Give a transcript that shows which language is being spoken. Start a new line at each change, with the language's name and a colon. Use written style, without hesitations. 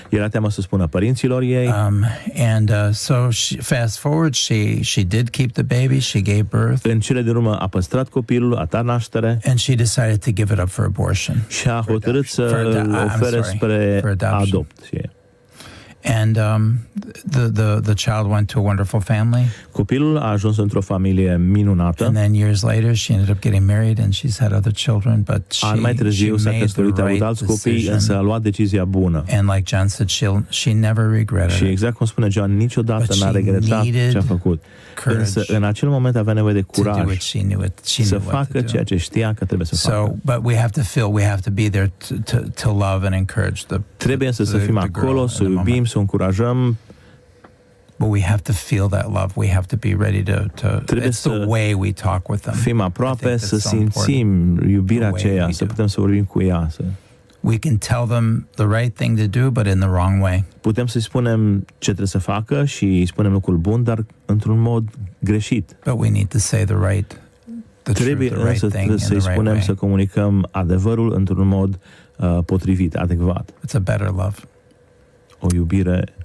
Romanian: Era teamă să spună părinților ei.
English: So fast forward, she did keep the baby. She gave birth.
Romanian: În cele din urmă a păstrat copilul, a dat naștere.
English: And she decided to give it up for abortion.
Romanian: Și a hotărât să ofere spre adopție.
English: And the child went to a wonderful family.
Romanian: Copilul a ajuns într-o familie minunată.
English: And then years later she ended up getting married and she's had other children, but
Romanian: an mai târziu s-a căsătorit, a avut alți copii, însă a luat decizia bună.
English: And like John said, she never regretted
Romanian: și exact cum spune John, niciodată n-a regretat ce a făcut. Însă în acel moment avea nevoie de curaj să facă ceea ce știa că trebuie să facă.
English: But we have to be there to love and encourage the.
Romanian: Trebuie să fim acolo, să iubim, să încurajăm.
English: But we have to feel that love. We have to be ready to it's the way we talk with them.
Romanian: Fim aproape, să simțim iubirea aceea, să putem să vorbim cu ea.
English: We can tell them the right thing to do, but in the wrong way.
Romanian: Putem să-i spunem ce trebuie să facă și îi spunem lucrul bun, dar într-un mod greșit.
English: But we need to say
Romanian: Trebuie să-i spunem să comunicăm adevărul într-un mod potrivit, adecvat.
English: It's a better love.
Romanian: O iubire.